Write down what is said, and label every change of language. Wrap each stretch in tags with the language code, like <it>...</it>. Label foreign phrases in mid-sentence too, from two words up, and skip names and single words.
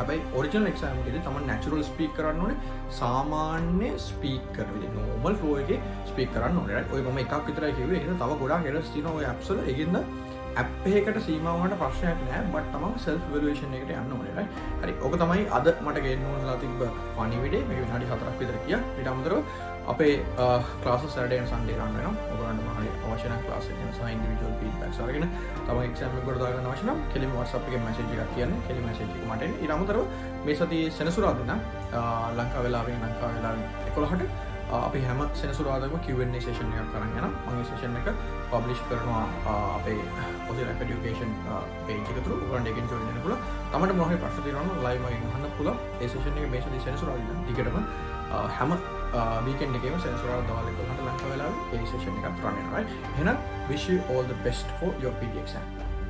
<si>හැබැයි</si> <en>original exam</en> <si>එකේදී තමන්</si> <en>natural speak</en> <si>කරන්න ඕනේ. සාමාන්‍ය speak කරන විදිහ</si> <en>normal flow</en> <si>එකේ speak කරන්න ඕනේ. right. ඔය මම එකක් විතරයි කිව්වේ. ඒක තව ගොඩක් errors තියෙනවා ඔය apps වල. ඒකින්ද app එකකට සීමා වුණාට ප්‍රශ්නයක් නැහැ. but තමන්</si> <en>self evaluation</en> <si>එකට යන්න ඕනේ. right. හරි. ඔක තමයි අද මට ගේන්න ඕනලා තිබ්බ</si> <en>funny video.</en> <si>මේක විනාඩි 4ක් විතර ගියා. ඊට අමතරව අපේ classes</si> <en>Saturday and Sunday run</en> <si>වෙනවා. ඔයගොල්ලන්ට මොනවද අවශ්‍ය නම් class එකෙන් සහ</si> <en>individual feedbacks</en> <si>අරගෙන තමන් exam එක කොට දාගන්න අවශ්‍ය නම් කෙලිම WhatsApp එකේ message එකක් කියන්න. කෙලිම message එක මට එන්න. ඊට අමතරව මේ සතියේ සෙනසුරාදා නම් ලංකාව වෙලාවෙන් 11ට අපි හැම සෙනසුරාදාම</si> <en>Q&A session</en> <si>එකක් කරන් යනවා. මම මේ session එක publish කරනවා අපේ Positive Education page එක through. ඔයගොල්ලන්ට ඒකෙන් join වෙන්න පුළුවන්. තමන්ට මොනවා හරි ප්‍රශ්න තියෙනවා නම් live එකෙන් අහන්න පුළුවන්. ඒ session එක මේ සතියේ සෙනසුරාදා දිගටම හැම weekend එකේම සෙනසුරාදා දවල් 11ට ලංකාව වෙලාවෙ ඒ session එකක් run වෙනවා. right.</si> <en>එහෙනම් wish you all the best for your PD exam.</en>